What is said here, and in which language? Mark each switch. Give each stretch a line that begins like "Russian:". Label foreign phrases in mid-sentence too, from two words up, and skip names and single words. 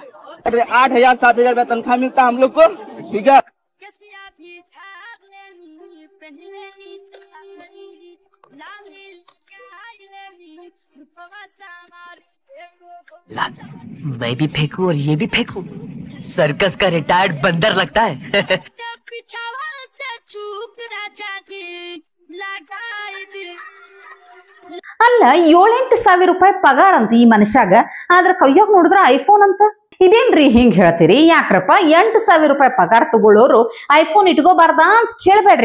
Hindi: 8,000-7,000 रुपया तनख्वाह मिलता है हम लोग को, ठीक है? मैं भी फेंकू और ये भी फेंकू, सर्कस का रिटायर्ड बंदर लगता है।
Kannada: ಅಲ್ಲ, 7-8 ಸಾವಿರ ರೂಪಾಯಿ ಪಗಾರ ಅಂತ ಈ ಮನುಷ್ಯಾಗ. ಆದ್ರ ಕೈಯಾಗ ನೋಡಿದ್ರ ಐಫೋನ್ ಅಂತ. ಇದೇನ್ರಿ ಹಿಂಗ್ ಹೇಳ್ತೀರಿ? ಯಾಕ್ರಪ್ಪ 8 ಸಾವಿರ ರೂಪಾಯಿ ಪಗಾರ ತಗೊಳ್ಳೋರು ಐಫೋನ್ ಇಟ್ಕೋಬಾರ್ದ ಅಂತ ಕೇಳ್ಬೇಡ್ರಿ.